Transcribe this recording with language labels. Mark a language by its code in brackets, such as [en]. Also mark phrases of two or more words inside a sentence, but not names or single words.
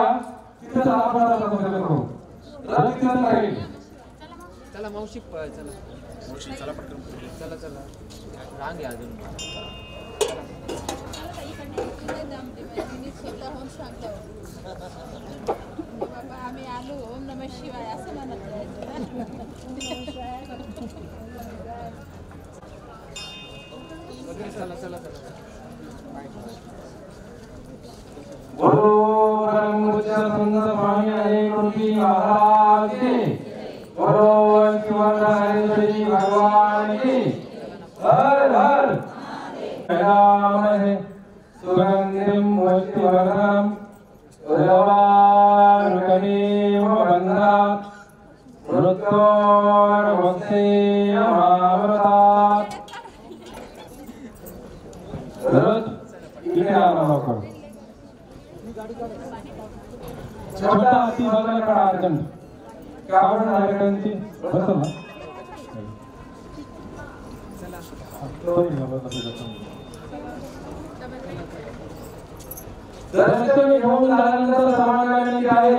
[mr] तिथेच आपण संबोधन करू. तिथेच राहील. चला मावशी चला. मावशी चला पटकन. चला चला. रांग आहे अजून. बाबा आम्ही आलो. [sa] ओम नमः शिवाय [mr] असं म्हणत राहायचं. चला चला चला. [hi] बोलो ब्रह्मपुत्र स्वामी गुरुजी महाराज की. बोलो शिवराज भगवान की. हर हर महादेव. [sa] सुगंधिं पुष्टिवर्धनम् उर्वारुकमेव बन्धनात् मृत्योर्मुक्तियमामृतात्. [mr] छोटा हाती बाजूला काढा अर्जंट. कावड नागरिकांची बसल ना. दर्शन घेऊन झाल्यानंतर सर्वांना विनंती आहे.